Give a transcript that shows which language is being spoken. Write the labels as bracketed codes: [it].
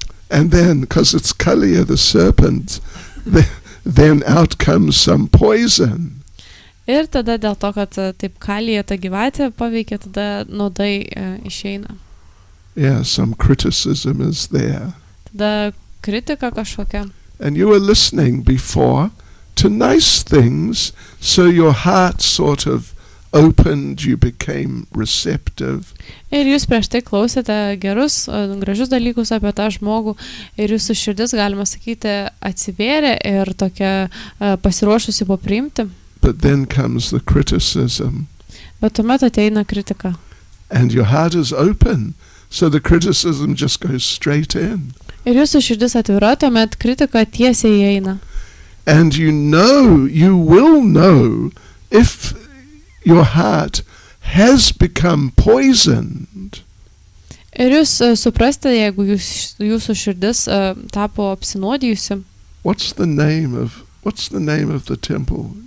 [en] And then, because it's Kaliya the serpent, then out comes some poison. [lt] Ir tada dėl to, kad taip Kalija ta gyvatė paveikia, tada nuodai išeina. [en] Yeah, some criticism is there. [lt] Tada kritika kažkokia. [en] And you were listening before to nice things, so your heart sort of opened, you became receptive. [lt] Ir jūs prieš tai klausėte gerus, gražius dalykus apie tą žmogų ir jūsų širdis, galima sakyti, atsivėrė ir tokia pasiruošusi priimti. [en] But then comes the criticism. [lt] Bet tuomet ateina kritika. [en] And your heart is open, so the criticism just goes straight in. [lt] Ir jūsų širdis atvira, tuomet kritika tiesiai įeina. [en] And you will know if your heart has become poisoned. [lt] Ir jūs suprasite, jeigu jūsų širdis tapo apsinuodijusi. [en] What's the name of the temple?